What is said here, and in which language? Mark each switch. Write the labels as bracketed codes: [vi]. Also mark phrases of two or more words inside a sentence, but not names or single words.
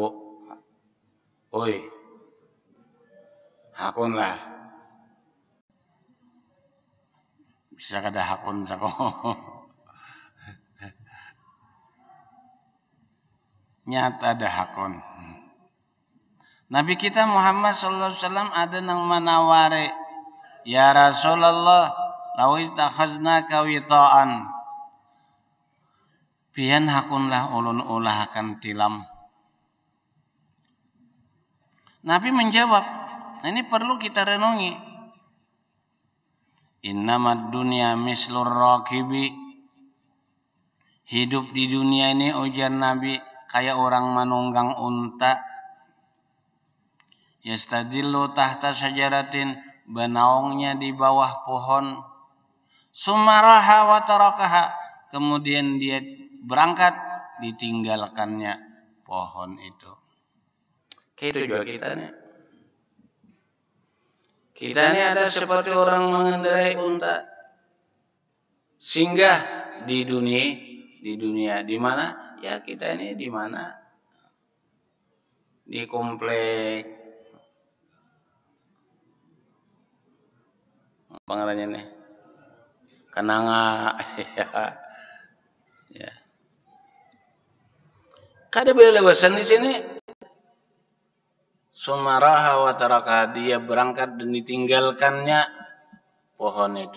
[bjn] Oi. Hakun lah. Bisa kada hakun sako. Nyata dah hakun. Nabi kita Muhammad [ar] صلى الله عليه وسلم [bjn] ada nang manaware, [ar] يا رسول الله، لو اتخذنا لك وطاء. [bjn] Pian hakunlah ulun ulahkan tilam. [id] Nabi menjawab, ini perlu kita renungi. [ar] إنما الدنيا مثل الراكب. [bjn] Hidup di dunia ini ujar Nabi kayak orang manunggang unta. [ar] يستظل تحت شجرة, [bjn] banaungnya di bawah pohon. [ar] ثم راح وتركها, [id] kemudian dia berangkat, ditinggalkannya pohon itu. [bjn] Itu juga kita nih. [id] Kita ini ada seperti orang mengendarai unta, singgah di dunia di mana? Ya kita ini di mana? [bjn] Di komplek apa ngarannya nih? Kenanga ya. Kada boleh lewasan di sini. [ar] ثم راح وترك, [bjn] dia berangkat dan ditinggalkannya pohon itu.